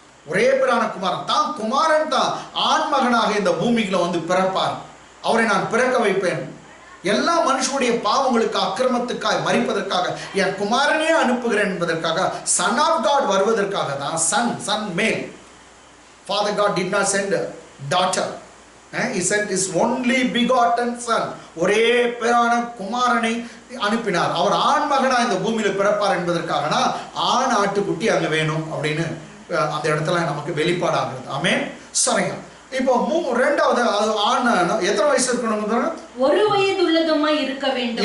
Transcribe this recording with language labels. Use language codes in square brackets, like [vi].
[ta] ஒரே பேரான குமாரன் தான், குமாரன் தான் ஆண்மகனாக இந்த பூமிக்குள்ள பிறப்பார். அவரை நான் பிறக்க வைப்பேன், எல்லா மனுஷனுடைய பாவங்களுக்கு அக்கிரமத்துக்காக மரிப்பதற்காக என் குமாரனே அனுப்புகிறேன் என்பதற்காக, சன் ஆஃப் காட் வருவதற்காக தான். [en] Son மேல். Father God did not send a daughter. He sent his only begotten son. [ta] ஒரே பேரான குமாரனை அனுப்பினார். அவர் ஆண்மகனா இந்த பூமியில பிறப்பார் என்பதற்காக ஆண் ஆட்டுக்குட்டி அங்க வேணும் அப்படின்னு அந்த இடத்துல நமக்கு வெளிப்பாடாகிறது. ஆமென். சரிங்க. இப்போ ரெண்டாவது ஆண் எத்தனை வயசு இருக்கணும்? ஒரு வயதுள்ளதுமா இருக்க வேண்டும்.